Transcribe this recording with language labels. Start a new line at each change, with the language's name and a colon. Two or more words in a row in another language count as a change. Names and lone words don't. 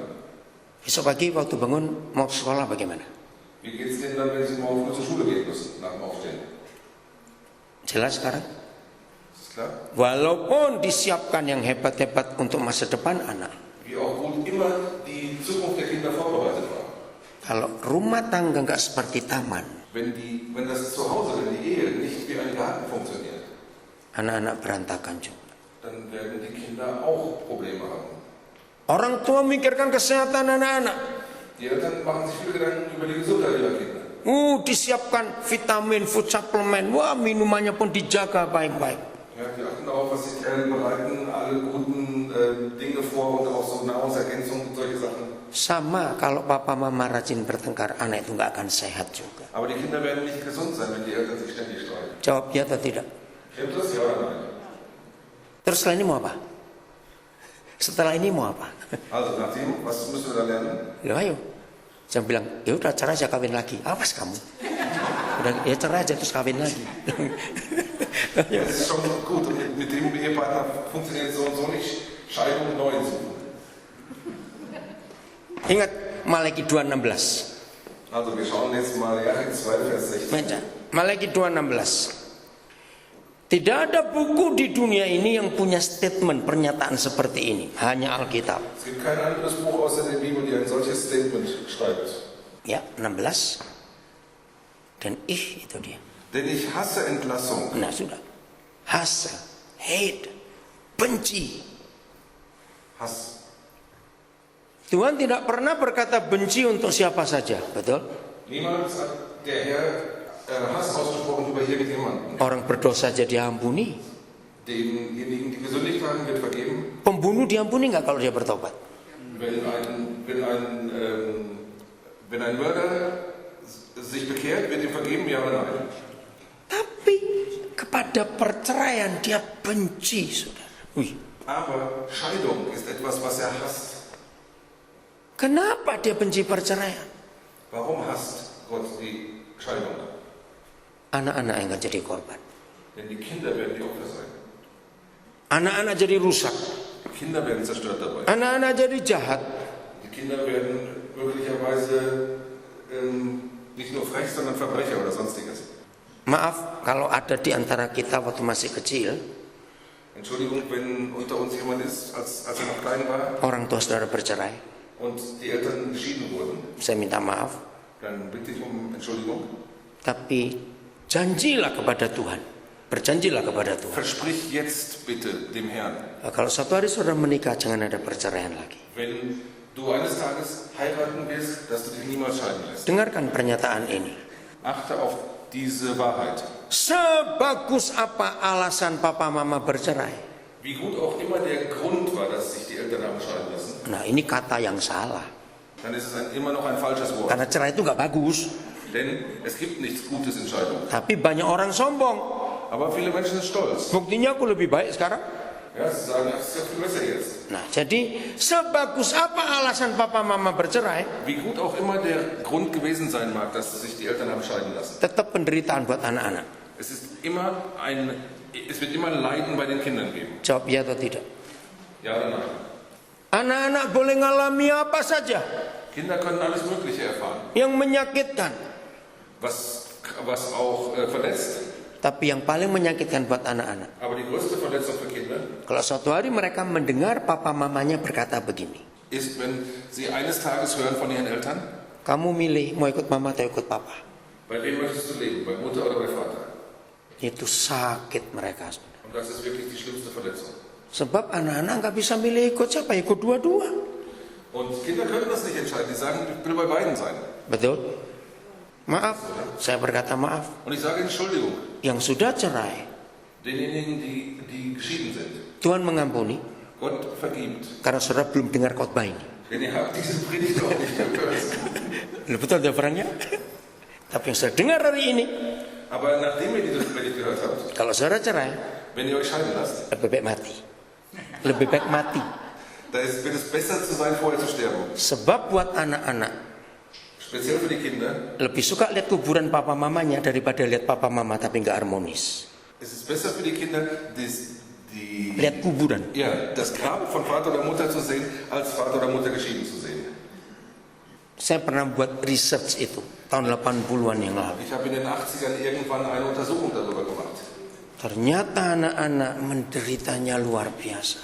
Indonesian: besok pagi waktu bangun mau sekolah bagaimana?
German: wie geht es denen dann, wenn sie morgen früh zur Schule gehen müssen, nach dem Aufstehen?
Indonesian: Jelas sekarang?
German: Ist klar?
Indonesian: Walaupun disiapkan yang hebat-hebat untuk masa depan anak,
German: Wie auch gut immer die Zukunft der Kinder vorbereitet war.
Indonesian: kalau rumah tangga nggak seperti taman,
German: Wenn das Zuhause, wenn die Ehe nicht wie ein Garten funktioniert,
Indonesian: anak-anak berantakan juga.
German: dann werden die Kinder auch Probleme haben.
Indonesian: Orang tua memikirkan kesehatan anak-anak.
German: Die Eltern machen sich viel Gedanken über die Gesundheit ihrer Kinder.
Indonesian: Disiapkan vitamin,
English: food supplement.
Indonesian: Wah, minumannya pun dijaga baik-baik.
German: Ja, die achten darauf, was sie bereiten, alle guten Dinge vor und auch so Nahrungsergänzung und solche Sachen.
Indonesian: Sama kalau papa mama rajin bertengkar, anak itu nggak akan sehat juga.
German: Aber die Kinder werden nicht gesund sein, wenn die Eltern sich ständig streiten.
Indonesian: Jawab ya atau tidak?
German: Stimmt das, ja oder nein?
Indonesian: Terus setelah ini mau apa? Setelah ini mau apa?
German: Also, nachdem, was müssen wir da lernen?
Indonesian: Ya ayo. Saya bilang, ya udah cerai aja kawin lagi. Awas kamu. Udah ya cerai aja terus kawin lagi.
German: Ja, das ist schon gut. Und mit dem Ehepartner funktioniert so und so nicht. Scheidung neu suchen.
Indonesian: Ingat Malaki 2:16.
German: Also wir schauen jetzt mal Malachi 2, Vers 16.
Indonesian: Baca Malaki 2:16. Tidak ada buku di dunia ini yang punya statement pernyataan seperti ini, hanya Alkitab.
German: Es gibt kein anderes Buch außer der Bibel, die ein solches Statement schreibt.
Indonesian: Ya, 16. Dan itu dia.
German: Denn ich hasse Entlassung.
Indonesian: Nah, sudah. Hasse, hate, benci.
German: Hass.
Indonesian: Tuhan tidak pernah berkata benci untuk siapa saja, betul?
German: Niemals hat der Herr Hass ausgesprochen über irgendjemanden.
Indonesian: Orang berdosa saja diampuni.
German: Denjenigen, die gesündigt haben, wird vergeben.
Indonesian: Pembunuh diampuni nggak kalau dia bertobat?
German: Wenn ein Mörder sich bekehrt, wird ihm vergeben, ja oder nein?
Indonesian: Tapi kepada perceraian dia benci, saudara.
German: Aber Scheidung ist etwas, was er hasst.
Indonesian: Kenapa dia benci perceraian?
German: Warum hasst Gott die Scheidung?
Indonesian: Anak-anak yang akan jadi korban.
German: Denn die Kinder werden die Opfer sein.
Indonesian: Anak-anak jadi rusak.
German: Die Kinder werden zerstört dabei.
Indonesian: Anak-anak jadi jahat.
German: Die Kinder werden möglicherweise nicht nur frech, sondern Verbrecher oder sonstiges.
Indonesian: Maaf kalau ada di antara kita waktu masih kecil,
German: Entschuldigung, wenn unter uns jemand ist, als er noch klein war
Indonesian: orang tua saudara bercerai.
German: und die Eltern geschieden wurden,
Indonesian: Saya minta maaf,
German: dann bitte ich um Entschuldigung.
Indonesian: tapi janjilah kepada Tuhan. Berjanjilah kepada Tuhan.
German: Versprich jetzt bitte dem Herrn,
Indonesian: Kalau suatu hari saudara menikah, jangan ada perceraian lagi.
German: wenn du eines Tages heiraten wirst, dass du dich niemals scheiden lässt.
Indonesian: Dengarkan pernyataan ini.
German: Achte auf diese Wahrheit.
Indonesian: Sebagus apa alasan papa mama bercerai,
German: Wie gut auch immer der Grund war, dass sich die Eltern haben scheiden lassen,
Indonesian: nah ini kata yang salah.
German: dann ist es immer noch ein falsches Wort.
Indonesian: Karena cerai itu gak bagus.
German: Denn es gibt nichts Gutes in Scheidung.
Indonesian: Tapi banyak orang sombong.
German: Aber viele Menschen sind stolz.
Indonesian: Buktinya aku lebih baik sekarang.
German: Ja, sie sagen, das ist ja viel besser jetzt.
Indonesian: Nah jadi sebagus apa alasan papa mama bercerai,
German: Wie gut auch immer der Grund gewesen sein mag, dass sich die Eltern haben scheiden lassen.
Indonesian: tetap penderitaan buat anak-anak.
German: Es wird immer Leiden bei den Kindern geben.
Indonesian: Jawab ya atau tidak.
German: Ja oder nein?
Indonesian: Anak-anak boleh ngalami apa saja
German: Kinder können alles Mögliche erfahren,
Indonesian: yang menyakitkan.
German: was auch verletzt.
Indonesian: Tapi yang paling menyakitkan buat anak-anak,
German: Aber die größte Verletzung für Kinder
Indonesian: kalau suatu hari mereka mendengar papa mamanya berkata begini,
German: ist, wenn sie eines Tages hören von ihren Eltern,
Indonesian: kamu milih mau ikut mama atau ikut papa.
German: bei wem möchtest du leben, bei Mutter oder bei Vater?
Indonesian: Itu sakit mereka.
German: Und das ist wirklich die schlimmste Verletzung.
Indonesian: Sebab anak-anak nggak bisa milih ikut siapa, ikut dua-dua.
German: Und Kinder können das nicht entscheiden, die sagen, ich will bei beiden sein.
Indonesian: Betul? Maaf, saya berkata maaf.
German: Und ich sage Entschuldigung,
Indonesian: Yang sudah cerai,
German: denjenigen, die geschieden sind.
Indonesian: Tuhan mengampuni
German: Gott vergibt.
Indonesian: karena saudara belum dengar khotbah ini.
German: Denn ihr habt diese Predigt auch nicht gehört.
Indonesian: Betul ya orangnya? Tapi yang sudah dengar hari ini,
German: Aber nachdem ihr diese Predigt gehört habt,
Indonesian: kalau saudara cerai,
German: wenn ihr euch scheiden lasst,
Indonesian: lebih baik mati. Lebih baik mati.
German: wird es besser zu sein, vorher zu sterben.
Indonesian: Sebab buat anak-anak
German: Speziell für die Kinder.
Indonesian: lebih suka lihat kuburan papa mamanya daripada lihat papa mama tapi nggak harmonis.
German: Es ist besser für die Kinder,
Indonesian: Lihat kuburan.
German: das Grab von Vater oder Mutter zu sehen, als Vater oder Mutter geschieden zu sehen.
Indonesian: Saya pernah buat research itu tahun 80-an yang lalu.
German: Ich habe in den 80ern irgendwann eine Untersuchung darüber gemacht.
Indonesian: Ternyata anak-anak menderitanya luar biasa.